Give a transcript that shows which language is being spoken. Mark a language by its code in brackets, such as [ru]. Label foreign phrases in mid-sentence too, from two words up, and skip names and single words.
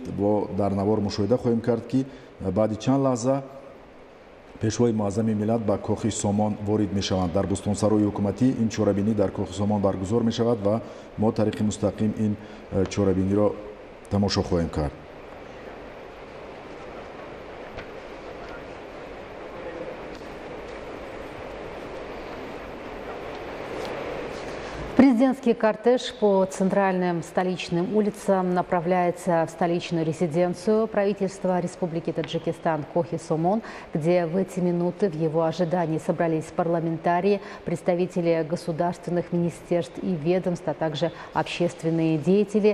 [tg] бо дар навор мушоҳида хоҳем кард ки баъди чанд лаҳза пешвои муаззами миллат ба кохи сомон ворид мешаванд. дар бӯстонсарои ҳукуматӣ ин чорабинӣ дар кохи сомон баргузор мешавад ва мо тариқи мустақим ин чорабиниро тамошо хоҳем кард. [ru] Президентский кортеж по центральным столичным улицам направляется в столичную резиденцию правительства Республики Таджикистан Кохи Сомон, где в эти минуты в его ожидании собрались парламентарии, представители государственных министерств и ведомств, а также общественные деятели.